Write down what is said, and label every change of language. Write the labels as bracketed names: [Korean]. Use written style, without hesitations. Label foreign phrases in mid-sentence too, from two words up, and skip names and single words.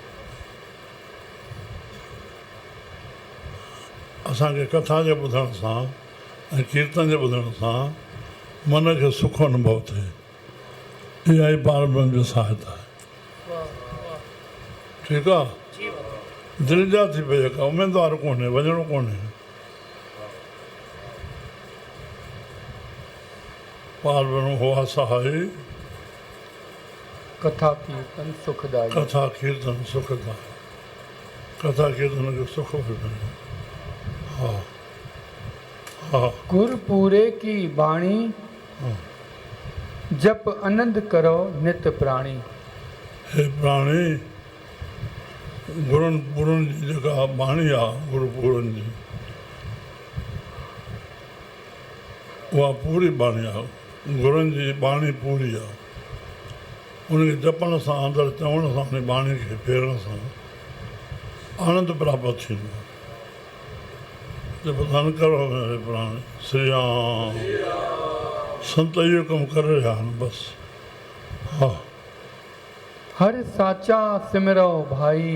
[Sindhi] असांखे कथा जे ॿुधण सां ऐं कीर्तन जे ॿुधण सां मन खे सुख अनुभव थिए। इहा ई पार ब्रह्म जो सहायता आहे। ठीकु आहे, दिलि जा थी पई का उमेदवार कोन्हे, वञिणो कोन्हे। [Punjabi] ਪਾਰ ਬ੍ਰਹਮ ਹੁਆ ਸਹਾਇ। ਕਥਾ ਕੀਰਤਨ ਸੁਖਦਾਈ। ਕਥਾ ਕੀਰਤਨ ਸੁਖਦਾਈ। [Sindhi] कथा कीर्तन खे सुख मिले। हा हा। [Punjabi] ਗੁਰ ਪੂਰੇ ਕੀ ਬਾਣੀ। ਜਪ ਆਨੰਦ ਕਰੋ ਨਿਤ ਪ੍ਰਾਣੀ। [Sindhi] हे प्राणी, गुरुनि पुरनि जी जेका बाणी आहे, गुरु पुरनि जी, उहा पूरी बाणी आहे। गुरुनि जी बाणी पूरी आहे। उनखे जपण सां, अंदरि चवण सां, उन बाणी खे फेरण सां आनंद प्राप्त थींदो आहे। [Punjabi] ਜਬ ਧਨ ਕਰੋ ਮੇਰੇ ਪ੍ਰਾਣੀ, ਸ੍ਰੀ ਰਾਮ। [Sindhi] संत इहो कमु करे रहिया आहिनि बसि। हा। [Punjabi] ਹਰ ਸਾਚਾ ਸਿਮਰੋ ਭਾਈ।